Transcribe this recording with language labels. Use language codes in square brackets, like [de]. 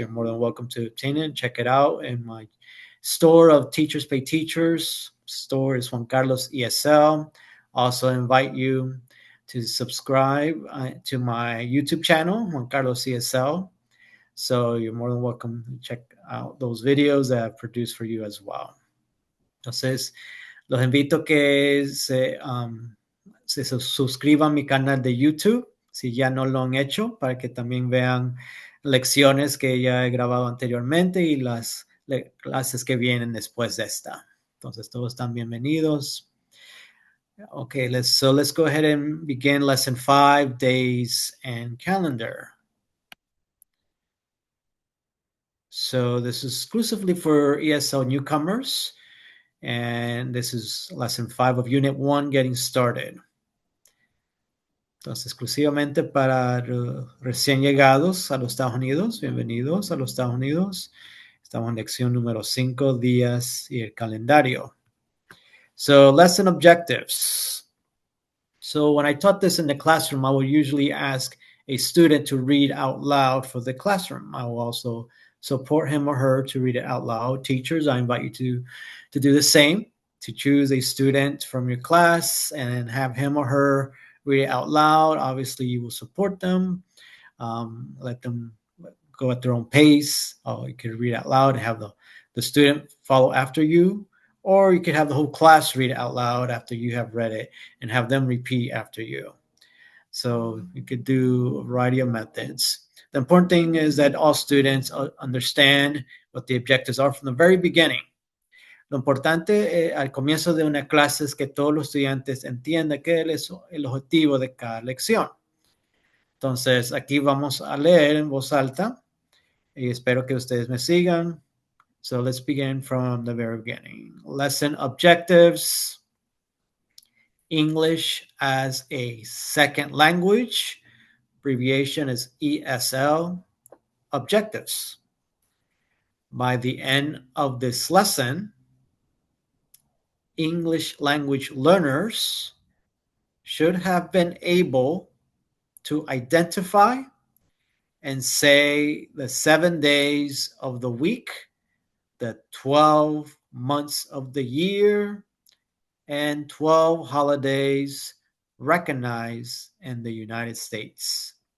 [en] You're more than welcome to obtain it. Check it out in my store of Teachers Pay Teachers. Store is Juan Carlos ESL. Also invite you to subscribe to my YouTube channel, Juan Carlos ESL. So you're more than welcome to check out those videos that I've produced for you as well. [es] Entonces, los invito a que se suscriban a mi canal de YouTube, si ya no lo han hecho, para que también vean lecciones que ya he grabado anteriormente y las clases que vienen después de esta. Entonces, todos están bienvenidos. [en] Okay, let's go ahead and begin lesson 5, days and calendar. So this is exclusively for ESL newcomers, and this is lesson 5 of Unit 1, getting started. [es] Entonces, exclusivamente para recién llegados a los Estados Unidos. Bienvenidos a los Estados Unidos. Estamos en lección número 5, días y el calendario. [en] So, lesson objectives. So, when I taught this in the classroom, I will usually ask a student to read out loud for the classroom. I will also support him or her to read it out loud. Teachers, I invite you to do the same, to choose a student from your class and have him or her read it out loud. Obviously, you will support them, let them go at their own pace. You can read out loud and have the student follow after you, or you could have the whole class read it out loud after you have read it and have them repeat after you. So you could do a variety of methods. The important thing is that all students understand what the objectives are from the very beginning. [es] Lo importante al comienzo de una clase es que todos los estudiantes entiendan qué es el objetivo de cada lección. Entonces, aquí vamos a leer en voz alta y espero que ustedes me sigan. [en] So let's begin from the very beginning. Lesson objectives. English as a second language. Abbreviation is ESL. Objectives. By the end of this lesson, English language learners should have been able to identify and say the 7 days of the week, the 12 months of the year, and 12 holidays recognized in the United States.